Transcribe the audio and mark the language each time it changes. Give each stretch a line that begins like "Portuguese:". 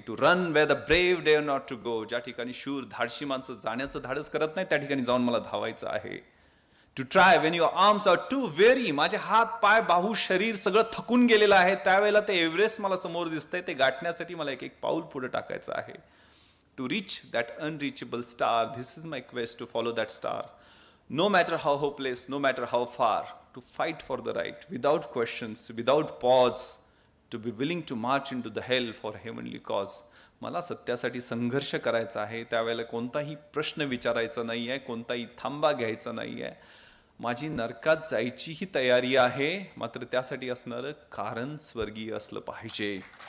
English: to run where the brave dare not to go,
Marathi: ज्या ठिकाणी शूर धाडशी माणसं जाण्याचं धाडस करत नाही त्या ठिकाणी जाऊन मला धावायचं आहे.
English: to try when your arms are too weary,
Marathi: माझे हात पाय बाहू शरीर सगळं थकून गेलेलं आहे, त्यावेळेला ते एव्हरेस्ट मला समोर दिसतंय, ते गाठण्यासाठी मला एक एक पाऊल पुढे टाकायचं आहे.
English: To reach that unreachable star, this is my quest to follow that star. No matter how hopeless, no matter how far, to fight for the right, without questions, without pause, to be willing to march into the hell for heavenly cause.
Marathi: मला सत्यासाठी संघर्ष करायचा आहे, त्यावेळेला कोणताही प्रश्न विचारायचा नाही आहे, कोणताही थांबा घ्यायचा नाही आहे. माझी नरकात जायचीही तयारी आहे, मात्र त्यासाठी असणारं कारण स्वर्गीय असलं पाहिजे.